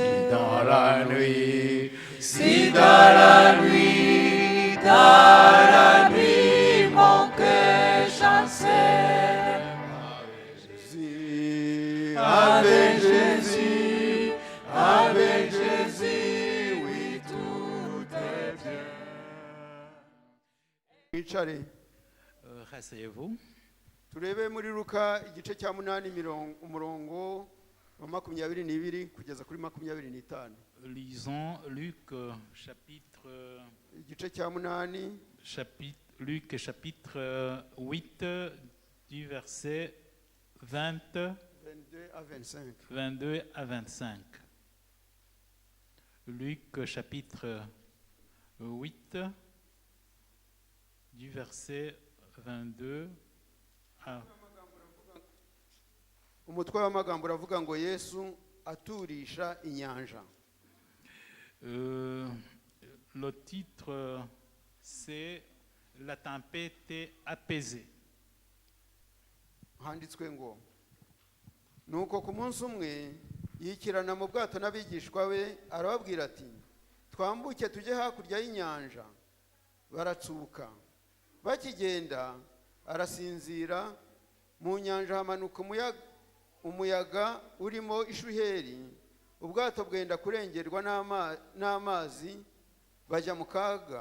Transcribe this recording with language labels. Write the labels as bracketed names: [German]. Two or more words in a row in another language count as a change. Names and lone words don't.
[French] Si dans la nuit, mon cœur chancelle, avec Jésus, oui, tout est bien. [Kinyarwanda] Mwicare. [French] Rasseyez-vous. [Kinyarwanda] Turebe muri Luka igice cya 8 umurongo wa 22 kugeza kuri 25. [French] Lisons Luc chapitre [Kinyarwanda] Igice cya 8 [French] Luc chapitre 8 du verset 22 à 25. Luc chapitre 8 du verset 22. Ah, [Kinyarwanda] umutwe w'amagambo uravuga ngo Yesu aturisha inyanja. [French] Le titre, c'est La tempête apaisée. [Kinyarwanda] Handitswe ngo nuko ku munsi umwe yikirana mu bwato n'abigishwa be arababwira ati twambuke tujye hakurya y'inyanja. Baratsuka bakigenda arasinzira, mu nyanja hamanuka umuyaga urimo ishuheri, ubwato bwenda kurengerwa n'amazi, bajya mu kaga.